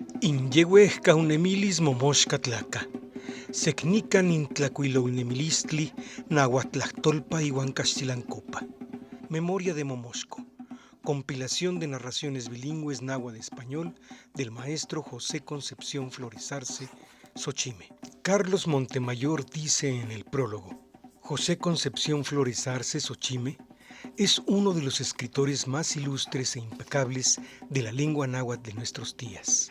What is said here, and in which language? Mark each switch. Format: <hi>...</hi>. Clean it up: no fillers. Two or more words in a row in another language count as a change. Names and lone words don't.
<nah>Inyehue unemilis momoxcatlaca, secnican intlacuilonemilistli nahuatlahtolpa iuan caxtilancopa.</nah> <es>Memoria de Momosco. Compilación de narraciones bilingües náhuatl-español del maestro José Concepción Flores Arce, Xochimé. Carlos Montemayor dice en el prólogo: José Concepción Flores Arce, Xochimé, es uno de los escritores más ilustres e impecables de la lengua náhuatl de nuestros días.</es>